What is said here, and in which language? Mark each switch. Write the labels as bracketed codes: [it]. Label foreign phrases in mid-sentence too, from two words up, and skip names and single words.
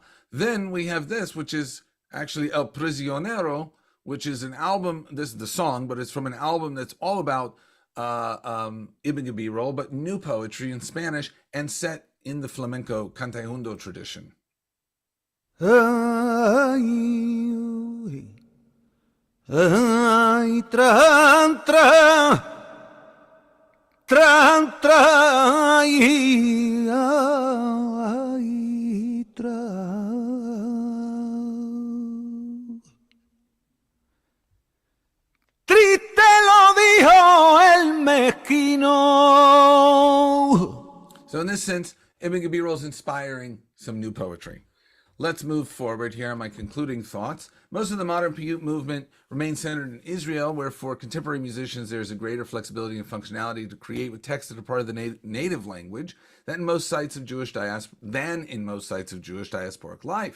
[en] Then we have this, which is actually El Prisionero, which is an album, this is the song, but it's from an album that's all about Ibn Gebirol, but new poetry in Spanish and set in the flamenco cantejundo tradition. Ay, ay, tran, tran, tran, tran, ay, tran. [es] Triste lo dijo el mezquino. [en] So in this sense, Ibn Gebirol is inspiring some new poetry. Let's move forward here on my concluding thoughts. Most of the modern piyut movement remains centered in Israel, where for contemporary musicians there's a greater flexibility and functionality to create with texts that are part of the native language than in most sites of Jewish diasporic life.